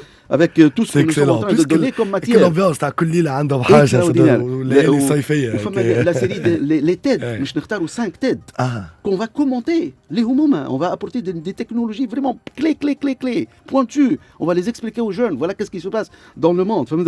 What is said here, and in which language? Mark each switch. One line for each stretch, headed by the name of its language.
French: Avec tout ce que nous sommes en train de donner comme matière. l'ambiance
Arabic: تاع كل ليله عندهم حاجه الليالي الصيفيه.
French: La série les TED,
Arabic: مش نختاروا 5 TED
French: qu'on va commenter les hommes, on va apporter des technologies vraiment clés, pointues. On va les expliquer aux jeunes. Voilà qu'est-ce qui se passe dans le monde.